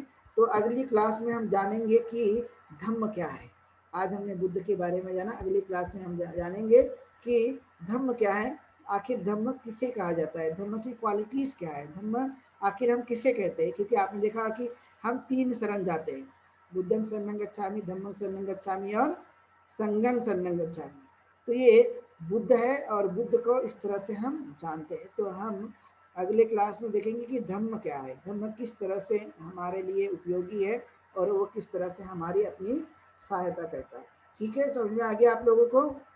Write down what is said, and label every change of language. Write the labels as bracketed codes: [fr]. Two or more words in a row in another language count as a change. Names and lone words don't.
[hi] तो अगली क्लास में हम जानेंगे कि धम्म क्या है। आज हमने बुद्ध के बारे में जाना, अगली क्लास में हम जानेंगे कि धम्म क्या है, आखिर धम्म किसे कहा जाता है, धम्म की क्वालिटीज क्या है, धम्म आखिर हम किसे कहते हैं। क्योंकि आपने देखा कि हम 3 शरण जाते हैं, [pi] बुद्धं शरणं गच्छामि, धम्मं शरणं गच्छामि और संघं शरणं गच्छामि। [hi] तो ये बुद्ध है, और बुद्ध को इस तरह से हम जानते हैं। तो हम अगले क्लास में देखेंगे कि धम्म क्या है, धम्म किस तरह से हमारे लिए उपयोगी है, और वो किस तरह से हमारी अपनी सहायता करता है। ठीक है, समझ में आ गया आप लोगों को?